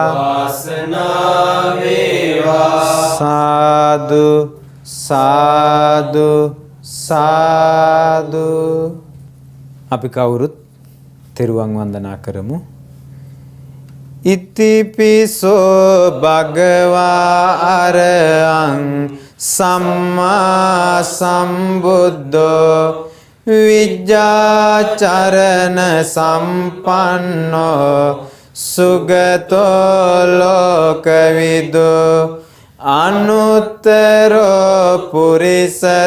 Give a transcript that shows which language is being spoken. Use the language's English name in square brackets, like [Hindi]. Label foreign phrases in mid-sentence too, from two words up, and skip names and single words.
[Sinhala] වාසනාව වේවා සාදු සාදු සාදු අපි කවුරුත් තෙරුවන් වන්දනා කරමු [Pali] ඉතිපිසෝ භගවා අරහං සම්මා සම්බුද්ධෝ විජ්ජාචරණ සම්පන්නෝ සුගතෝ ලෝකවිදෝ අනුත්තරෝ පුරිස